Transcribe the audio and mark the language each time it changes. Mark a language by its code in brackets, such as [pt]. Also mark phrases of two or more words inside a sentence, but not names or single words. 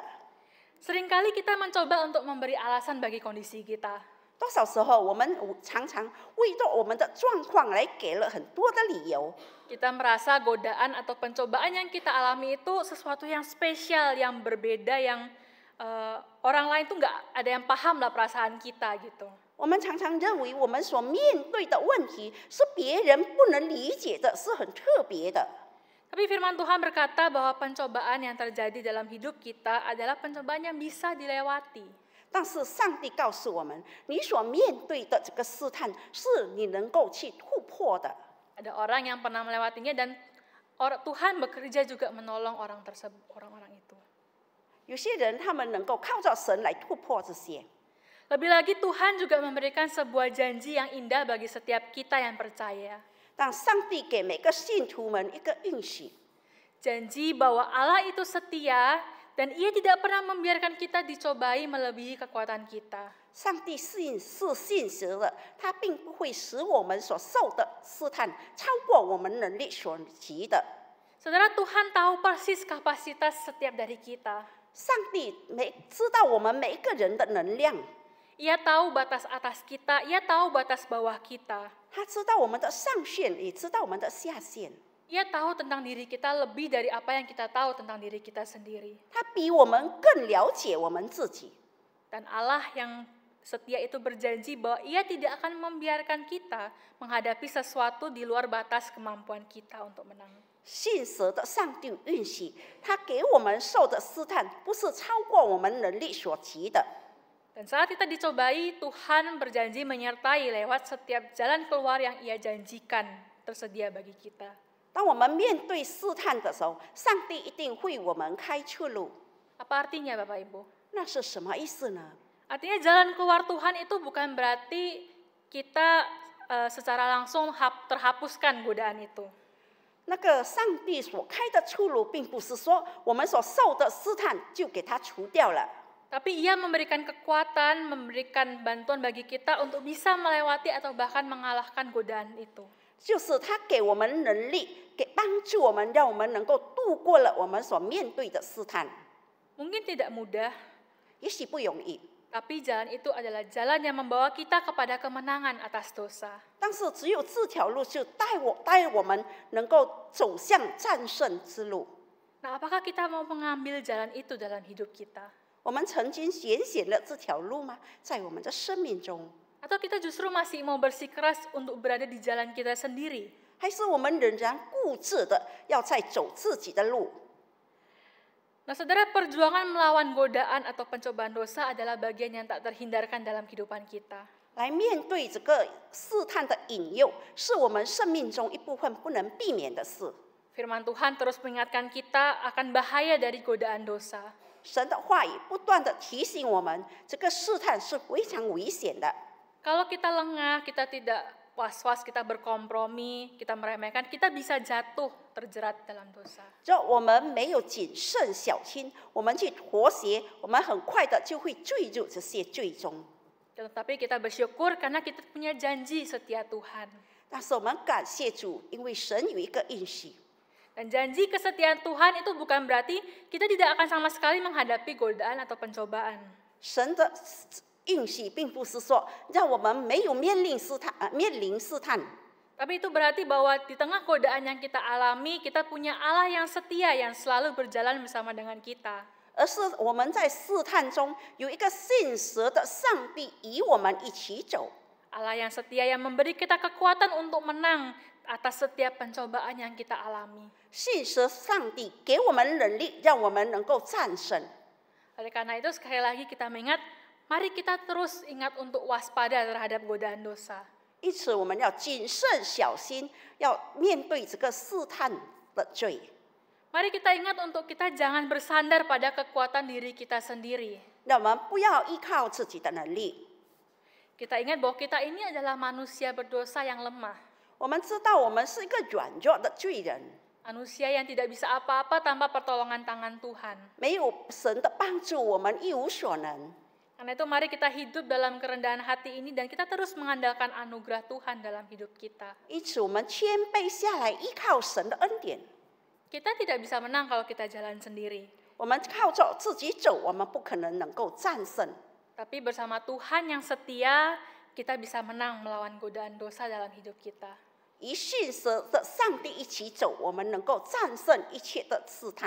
[id] Seringkali kita mencoba untuk memberi alasan bagi kondisi kita. [zh] 多少时候我们常常为着我们的状况来给了很多的理由。 [id] Kita merasa godaan atau pencobaan yang kita alami itu sesuatu yang spesial, yang berbeda, yang orang lain tuh nggak ada yang paham lah perasaan kita gitu. [zh] 我们常常认为我们所面对的问题是别人不能理解的，是很特别的。 [id] Tapi firman Tuhan berkata bahwa pencobaan yang terjadi dalam hidup kita adalah pencobaan yang bisa dilewati. [zh] 但是上帝告诉我们，你所面对的这个试探是你能够去突破的。 [id] Ada orang yang pernah melewatinya dan Tuhan bekerja juga menolong orang-orang itu. [zh] 有些人他们能够靠着神来突破这些。 [id] Lebih lagi Tuhan juga memberikan sebuah janji yang indah bagi setiap kita yang percaya. [zh] 但上帝给每个信徒们一个应许， [id] Janji bahwa Allah itu setia dan Ia tidak pernah membiarkan kita dicobai melebihi kekuatan kita. [zh] 上帝是信实的，他并不会使我们所受的试探超过我们能力所及的。 [id] Saudara, Tuhan tahu persis kapasitas setiap dari kita. [zh] 上帝知道我们每一个人的能量， [id] Ia tahu batas atas kita, Ia tahu batas bawah kita. [zh] 他知道我们的上限，也知道我们的下限。 [id] Ia tahu tentang diri kita lebih dari apa yang kita tahu tentang diri kita sendiri. [zh] 他比我们更了解我们自己。 [id] Dan Allah yang setia itu berjanji bahwa Ia tidak akan membiarkan kita menghadapi sesuatu di luar batas kemampuan kita untuk menang. [zh] 信实的上帝允许他给我们受的试探，不是超过我们能力所及的。 [id] Dan saat kita dicobai, Tuhan berjanji menyertai lewat setiap jalan keluar yang Ia janjikan tersedia bagi kita. [zh] 当我们面对试探的时候，上帝一定为我们开出路。 [id] Apa artinya Bapak Ibu? [zh] 那是什么意思呢？ [id] Artinya jalan keluar Tuhan itu bukan berarti kita secara langsung terhapuskan godaan itu. [zh] 那个上帝所开的出路，并不是说我们所受的试探就给它除掉了。 [id] Tapi Ia memberikan kekuatan, memberikan bantuan bagi kita untuk bisa melewati atau bahkan mengalahkan godaan itu. [zh] 就是他给我们能力，给帮助我们，让我们能够度过了我们所面对的试探。 [id] Mungkin tidak mudah, [zh] 也许不容易， [id] tapi jalan itu adalah jalan yang membawa kita kepada kemenangan atas dosa. [zh] 但是只有这条路就带我们能够走向战胜之路。 [id] Nah, apakah kita mau mengambil jalan itu dalam hidup kita? [zh] 我们曾经选了这条路吗？在我们的生命中， [id] Atau kita justru masih mau bersikeras untuk berada di jalan kita sendiri? [zh] 还是我们仍然固执的要在走自己的路？ [id] Nah, saudara, perjuangan melawan godaan atau pencobaan dosa adalah bagian yang tak terhindarkan dalam kehidupan kita. [zh] 来面对这个试探的引诱，是我们生命中一部分不能避免的事。 [id] Firman Tuhan terus mengingatkan kita akan bahaya dari godaan dosa. [zh] 神的话语不断的提醒我们，这个试探是非常危险的。 [id] Kalau kita lengah, kita tidak was-was, kita berkompromi, kita meremehkan, kita bisa jatuh terjerat dalam dosa. [zh] 只要我们没有谨慎小心，我们去妥协，我们很快的就会坠入这些罪中。 [id] Tetapi kita bersyukur karena kita punya janji setia Tuhan. [zh] 但是我们感谢主，因为神有一个应许。 [id] Dan janji kesetiaan Tuhan itu bukan berarti kita tidak akan sama sekali menghadapi godaan atau pencobaan. [zh] 神的应许并不是说让我们没有面临试探， [id] Tapi itu berarti bahwa di tengah godaan yang kita alami, kita punya Allah yang setia, yang selalu berjalan bersama dengan kita. [zh] 而是我们在试探中有一个信实的上帝与我们一起走。 [id] Allah yang setia yang memberi kita kekuatan untuk menang atas setiap pencobaan yang kita alami. [zh] 信实上帝给我们能力，让我们能够战胜。 [id] Oleh karena itu sekali lagi kita mengingat, mari kita terus ingat untuk waspada terhadap godaan dosa. [zh] 因此，我们要谨慎小心，要面对这个试探的罪。 [id] Mari kita ingat untuk kita jangan bersandar pada kekuatan diri kita sendiri. [zh] 让我们不要依靠自己的能力。 [id] Kita ingat bahwa kita ini adalah manusia berdosa yang lemah. [zh] 我们知道我们是一个软弱的罪人， [id] Manusia yang tidak bisa apa-apa tanpa pertolongan tangan Tuhan. [zh] 没有神的帮助，我们一无所能。 [id] Karena itu mari kita hidup dalam kerendahan hati ini dan kita terus mengandalkan anugerah Tuhan dalam hidup kita. [zh] 因此，我们谦卑下来，依靠神的恩典。 [id] Kita tidak bisa menang kalau kita jalan sendiri. [zh] 我们靠着自己走，我们不可能够战胜。 [id] Tapi bersama Tuhan yang setia, kita bisa menang melawan godaan dosa dalam hidup kita. [zh] 与信实的上帝一起走，我们能够战胜一切的试探。